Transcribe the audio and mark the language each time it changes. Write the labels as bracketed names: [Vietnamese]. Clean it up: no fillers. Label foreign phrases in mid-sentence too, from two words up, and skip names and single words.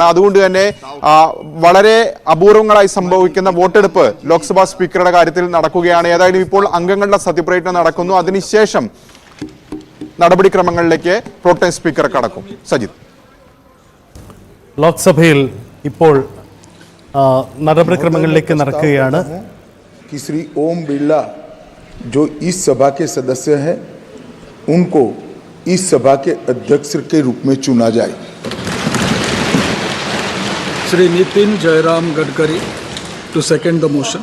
[Malayalam] അതുകൊണ്ട് തന്നെ വളരെ അപൂർവങ്ങളായി സംഭവിക്കുന്ന വോട്ടെടുപ്പ് ലോക്സഭാ സ്പീക്കറുടെ കാര്യത്തിൽ നടക്കുകയാണ്. ഏതായാലും ഇപ്പോൾ അംഗങ്ങളുടെ സത്യപ്രതിജ്ഞ നടക്കുന്നു. അതിനുശേഷം നടപടിക്രമങ്ങളിലേക്ക് പ്രോട്ടേം സ്പീക്കർ കടക്കും. സജിത്, ലോക്സഭയിൽ ഇപ്പോൾ നടപടിക്രമങ്ങളിലേക്ക് നടക്കുകയാണ്. [Hindi] श्री ओम बिरला जो इस सभा के सदस्य हैं उनको इस सभा के अध्यक्ष के रूप में चुना जाए. [English] श्री नितिन जयराम गडकरी to second the motion.